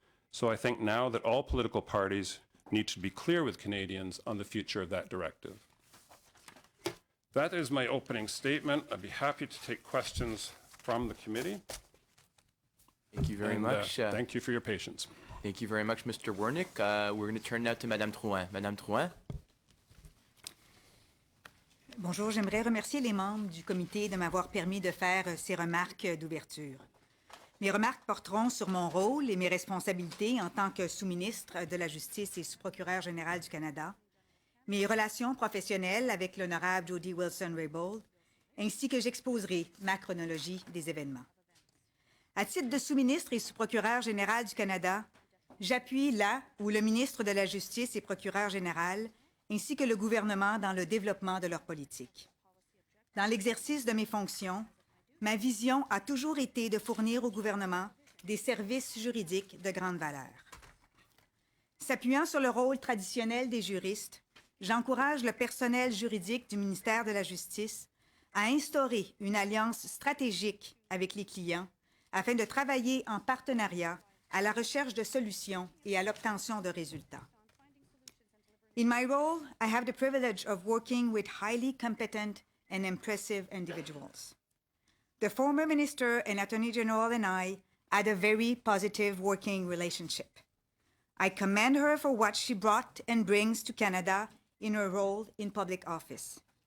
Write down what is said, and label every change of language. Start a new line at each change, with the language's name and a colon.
English: So I think now that all political parties need to be clear with Canadians on the future of that directive. That is my opening statement. I'd be happy to take questions from the committee. Thank you very much. Thank you for your patience. Thank you very much, Mr. Wernick. We're going to turn now to Madame Drouin. Madame Drouin.
French: Bonjour, j'aimerais remercier les membres du comité de m'avoir permis de faire ces remarques d'ouverture. Mes remarques porteront sur mon rôle et mes responsabilités en tant que sous-ministre de la Justice et sous-procureur général du Canada, mes relations professionnelles avec l'honorable Jody Wilson-Raybould, ainsi que j'exposerai ma chronologie des événements. À titre de sous-ministre et sous-procureur général du Canada, j'appuie là où le ministre de la Justice et procureur général, ainsi que le gouvernement dans le développement de leur politique. Dans l'exercice de mes fonctions, ma vision a toujours été de fournir au gouvernement des services juridiques de grande valeur. S'appuyant sur le rôle traditionnel des juristes, j'encourage le personnel juridique du ministère de la Justice à instaurer une alliance stratégique avec les clients afin de travailler en partenariat à la recherche de solutions et à l'obtention de résultats.
English: In my role, I have the privilege of working with highly competent and impressive individuals. The former minister and Attorney General and I had a very positive working relationship. I commend her for what she brought and brings to Canada in her role in public office.